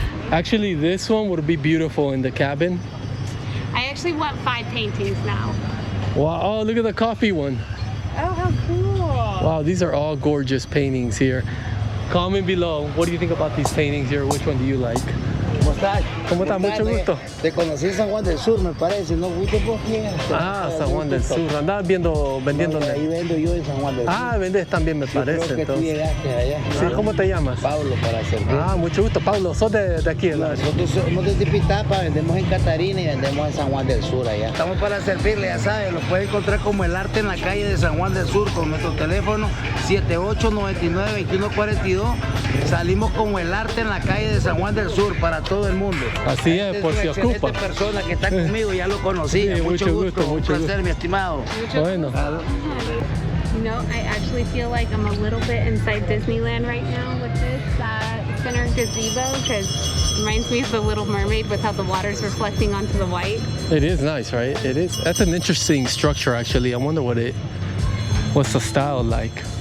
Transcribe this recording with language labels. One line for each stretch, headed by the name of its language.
English: Actually, this one would be beautiful in the cabin. I actually want 5 paintings now. Wow, oh, look at the coffee one. Oh, how cool. Wow, these are all gorgeous paintings here. Comment below, what do you think about these paintings here? Which one do you like?
Spanish: ¿Cómo estás? ¿Cómo está? Mucho gusto. Te conocí en San Juan del Sur, me parece, ¿no? ¿Fuiste por quién? Ah, San Juan del Sur. Andabas vendiendo. Ahí vendo yo en San Juan del Sur. Ah, vendes también, me parece. Creo que tú Entonces. llegaste allá. Sí, ¿cómo te llamas? Pablo, para servir. Ah, mucho gusto, Pablo. ¿Sos de aquí? ¿verdad? Nosotros somos de Tipitapa, vendemos en Catarina y vendemos en San Juan del Sur allá. Estamos para servirle, ya sabes, lo puede encontrar como El Arte en la calle de San Juan del Sur con nuestro teléfono 7899-2142. Salimos como El Arte en la calle de San Juan del Sur para todo el mundo. Así es, por si ocupa. Esta persona que está conmigo ya lo conocí. Sí, mucho gusto, un placer, mi estimado. Bueno.
English: You know, I actually feel like I'm a little bit inside Disneyland right now with this center gazebo because it reminds me of the Little Mermaid with how the water's reflecting onto the white. It is nice, right? It is. That's an interesting structure, actually. I wonder what's the style like?